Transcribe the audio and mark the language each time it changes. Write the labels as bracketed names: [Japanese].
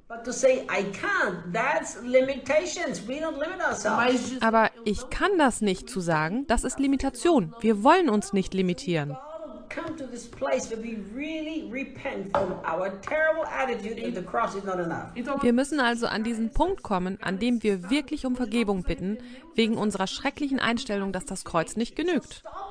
[English] But to say I can't, that's limitations. We don't limit ourselves. [German] Aber ich kann das nicht zu sagen, das ist Limitation. Wir wollen uns nicht limitieren. [English] Come to this place where we really repent from our terrible attitude that the cross is not enough. [German] Wir müssen also an diesen Punkt kommen, an dem wir wirklich um Vergebung bitten, wegen unserer schrecklichen Einstellung, dass das Kreuz nicht genügt.